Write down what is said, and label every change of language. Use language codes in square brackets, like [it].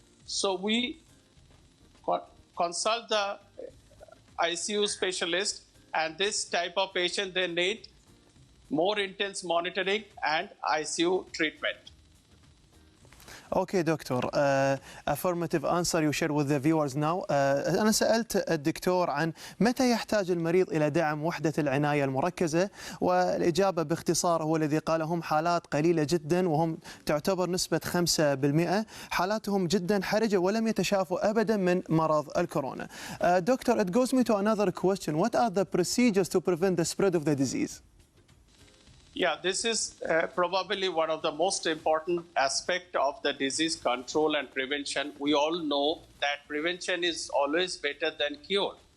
[en] So we consult the ICU specialist, and this type of patient, they need more intense monitoring and ICU treatment. [ar] اوكي دكتور. [en] affirmative answer you share with the viewers now. [ar] انا سالت الدكتور عن متى يحتاج المريض الى دعم وحده العنايه المركزه، والاجابه باختصار هو الذي قاله هم حالات قليله جدا، وهم تعتبر نسبه 5%، حالاتهم جدا حرجه ولم يتشافوا ابدا من مرض الكورونا. [en] Doctor, it goes me to another question. What are the procedures to prevent the spread of the disease? Yeah, this is probably one of the most important aspects of the disease control and prevention. We all know that prevention is always better than cure.